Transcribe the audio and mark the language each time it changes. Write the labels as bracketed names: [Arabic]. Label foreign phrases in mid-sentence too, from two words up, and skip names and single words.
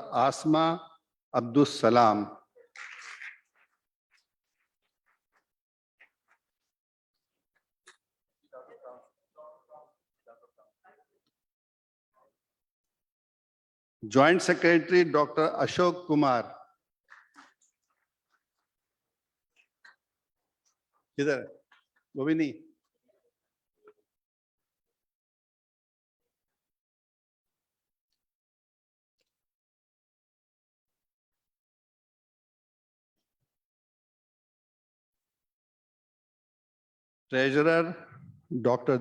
[English] Asma Abdus Salam. Joint Secretary Dr. [Hindi] Ashok Kumar. किधर है? वो भी नहीं. [English] Treasurer Dr.